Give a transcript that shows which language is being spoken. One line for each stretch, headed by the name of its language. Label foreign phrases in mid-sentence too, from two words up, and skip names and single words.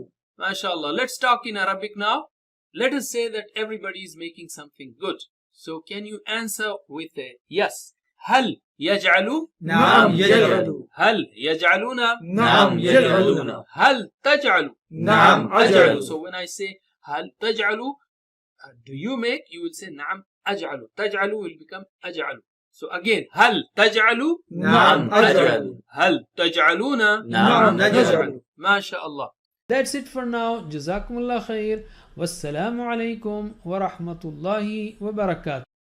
Arabic: MashaAllah.
English: Let's talk in Arabic now. Let us say that everybody is making something good. So can you answer with a yes?
Arabic: هل يجعل? نعم، يجعل. هل يجعلون? نعم، يجعلون. هل تجعل? نعم، أجعل.
English: So when I say
Arabic: هل تجعل,
English: do you make? You will say
Arabic: نعم أجعل.
English: Taj'alu will become aj'alu. So again,
Arabic: هل تجعل? نعم، أجعل. هل تجعلون? نعم، نجعل.
English: MashaAllah. That's it for now.
Arabic: جزاكم الله خير. والسلام عليكم ورحمة الله وبركاته.